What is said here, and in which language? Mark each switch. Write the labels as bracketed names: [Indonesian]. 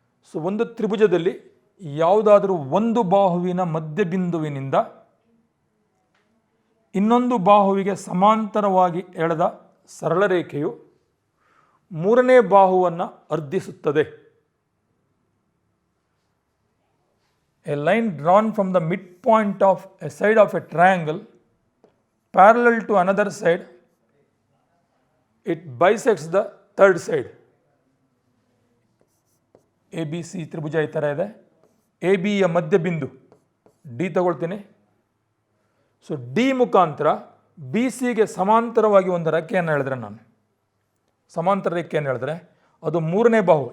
[Kannada] So ಒಂದು ತ್ರಿಭುಜದಲ್ಲಿ ಯಾವುದಾದರೂ ಒಂದು ಬಾಹುವಿನ ಮಧ್ಯಬಿಂದುವಿನಿಂದ ಇನ್ನೊಂದು ಬಾಹುವಿಗೆ ಸಮಾಂತರವಾಗಿ ಎಳೆದ ಸರಳ ರೇಖೆಯು ಮೂರನೇ ಬಾಹುವನ್ನು ಅರ್ಧಿಸುತ್ತದೆ. [English] A line drawn from the midpoint of a side of a triangle parallel to another side, it bisects the third side. [Kannada] ABC ತ್ರಿಭುಜ ಈ ಥರ ಇದೆ. ಎ ಬಿಯ ಮಧ್ಯಬಿಂದು ಡಿ ತಗೊಳ್ತೀನಿ. ಸೊ ಡಿ ಮುಖಾಂತರ ಬಿ ಸಿಗೆ ಸಮಾಂತರವಾಗಿ ಒಂದು ರೇಖೆಯನ್ನು ಹೇಳಿದ್ರೆ, ನಾನು ಸಮಾಂತರ ರೇಖೆಯನ್ನು ಹೇಳಿದ್ರೆ ಅದು ಮೂರನೇ ಬಾಹು.